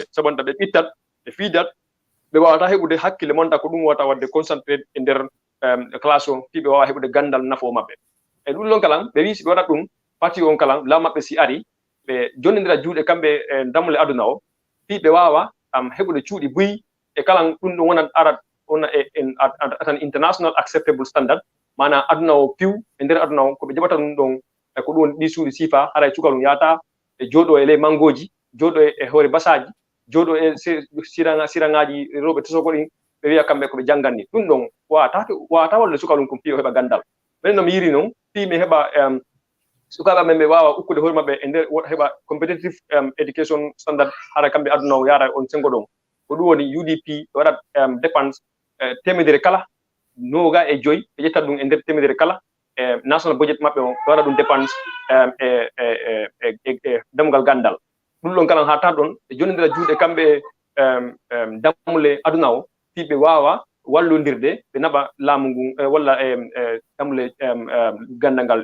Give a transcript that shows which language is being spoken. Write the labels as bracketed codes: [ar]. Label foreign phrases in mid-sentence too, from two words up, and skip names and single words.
[ff] sabanta ɓe ɓittat ɓe fiidat ɓe wawata heɓude hakkille monta ko ɗum wata wadde concentré e nder classe o fi ɓe wawa heɓude gandal nafo maɓɓe e ɗum ɗon kalan ɓe wi si ɓe waɗat ɗum parti on kalan law maɓɓe si ari ɓe jonnidira juuɗe kamɓe e damle aduna o fi ɓe wawa heɓude cuuɗi buyi e kalan ɗum ɗum wonat arat wona atan [en] international acceptable standard [ff] mana aduna o piw e nder aduna o koɓe jaɓata ɗum ɗon ko ɗum woni ɗi suuɗi sifa haray cukalum yata e jooɗo e ley mangoji jooɗo e hoore basaji jooɗo e sirangaji rewɓe tosoko ɗin ɓe wiya kamɓe koɓe jangganni ɗum ɗon wawata walde sukalum ko piyo heɓa gandal ɓen no mi yiri noon fi mi heɓa sukaɓe men ɓe wawa ukkude hoore maɓɓe e nder heɓa [en] competitive education standard [ff] hara kamɓe aduna o yara on sengo ɗon ko ɗum woni UDP waɗat dépense temedere kala 25 ɓe ƴettat ɗum e nder temedere kala [en] national budget [ff] maɓɓe o ɓe waɗa ɗum dépense e damgal gandal ɗum ɗon kala ha tan ɗon ɓe jonidira juuɗe kamɓe damle aduna o fi ɓe wawa wallodirde ɓe naɓa laamu ngun walla damle gandal ngal